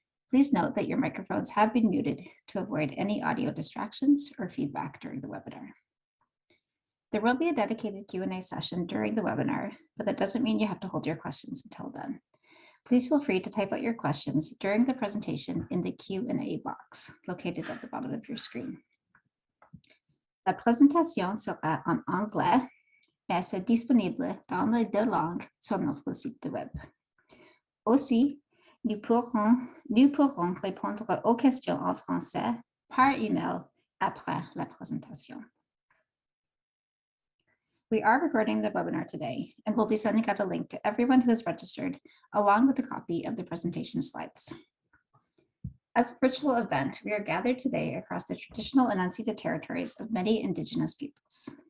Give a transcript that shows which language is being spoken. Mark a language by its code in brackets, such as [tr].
[en] Please note that your microphones have been muted to avoid any audio distractions or feedback during the webinar. There will be a dedicated Q&A session during the webinar, but that doesn't mean you have to hold your questions until then. Please feel free to type out your questions during the presentation in the Q&A box located at the bottom of your screen. [fr] La présentation sera en anglais, mais c'est disponible dans les deux langues sur notre site web. Aussi, nous pourrons répondre aux questions en français par email après la présentation. [en] We are recording the webinar today and we'll be sending out a link to everyone who is registered along with a copy of the presentation slides. As a virtual event, we are gathered today across the traditional and unceded territories of many Indigenous peoples.